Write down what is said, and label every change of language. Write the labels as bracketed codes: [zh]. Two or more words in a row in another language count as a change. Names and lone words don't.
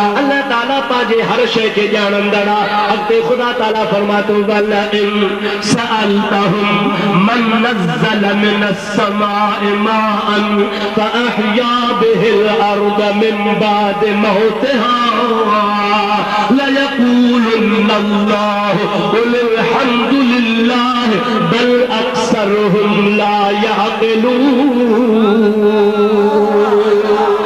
[sd] अल्लाह ताला पंहिंजे हर शइ खे ॼाणंदड़ आहे। अॻिते ख़ुदा ताला फरमाए थो [ar] ولئن سألتهم من نزل من السماء ماء فأحيا به الأرض من بعد موتها ليقولن الله قل الحمد لله بل أكثرهم لا يعقلون.